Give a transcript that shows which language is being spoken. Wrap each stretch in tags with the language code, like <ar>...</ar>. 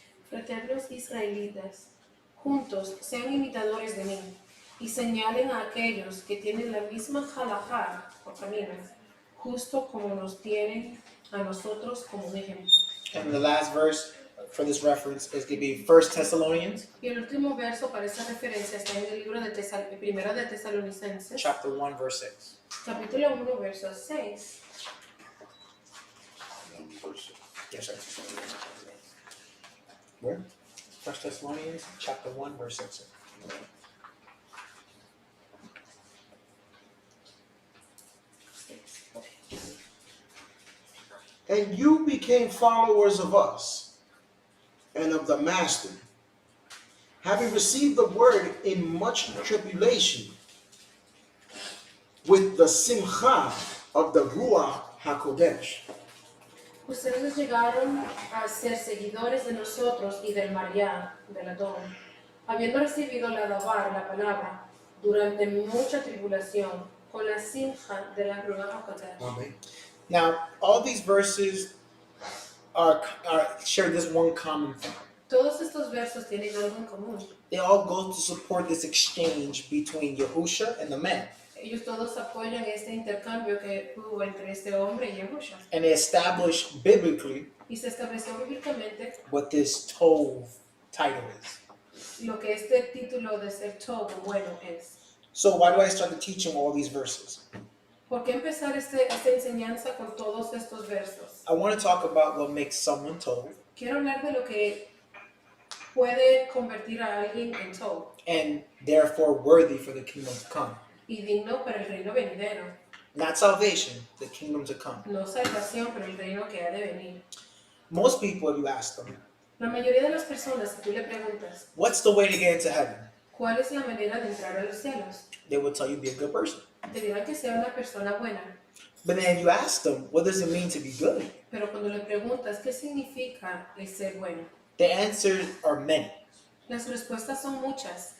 <es>Fraternos israelitas, juntos sean imitadores de mí y señalen a aquellos que tienen la misma halajá o caminos, justo como nos tienen a nosotros como un ejemplo.</es> <en>And the last verse for this reference is going to be 1 Thessalonians,</en> <es>Y el último verso para esa referencia está en el libro de Primera de Tesalonicenses,</es> <en>chapter 1, verse 6.</en> <es>capítulo 1, verso 6.</es> <en>Yes, sir. Where? 1 Thessalonians, chapter 1, verse 6. And you became followers of us and of the Master, having received the word in much tribulation, with the simcha of the Ruach HaKodesh.</en> <es>Ustedes llegaron a ser seguidores de nosotros y del María, del Adón, habiendo recibido la palabra, durante mucha tribulación, con la simja de la Ruach HaKodesh. Amen.</es> <en>Now, all these verses are share this one common thing.</en> <es>Todos estos versos tienen algo en común.</es> <en>They all go to support this exchange between Yahusha and the man.</en> <es>Ellos todos apoyan este intercambio que hubo entre este hombre y Yahushua.</es> <en>And they establish biblically</en> <es>Y se estableció bíblicamente</es> <en>what this Tov title is.</en> <es>lo que este título de ser Tov o bueno es.</es> <en>So why do I start the teaching all these verses?</en> <es>¿Por qué empezar esta enseñanza con todos estos versos?</es> <en>I want to talk about what makes someone Tov</en> <es>Quiero hablar de lo que puede convertir a alguien en Tov</es> <en>and therefore worthy for the kingdom to come.</en> <es>y digno para el reino venidero.</es> <en>Not salvation, the kingdom to come.</en> <es>No salvación, pero el reino que ha de venir.</es> <en>Most people, if you ask them,</en> <es>La mayoría de las personas, si tú le preguntas,</es> <en>what's the way to get into heaven?</en> <es>¿cuál es la manera de entrar a los cielos?</es> <en>They will tell you be a good person.</en> <es>Te dirán que sea una persona buena.</es> <en>But then you ask them, what does it mean to be good?</en> <es>Pero cuando le preguntas qué significa el ser bueno,</es> <en>The answers are many</en> <es>las respuestas son muchas</es>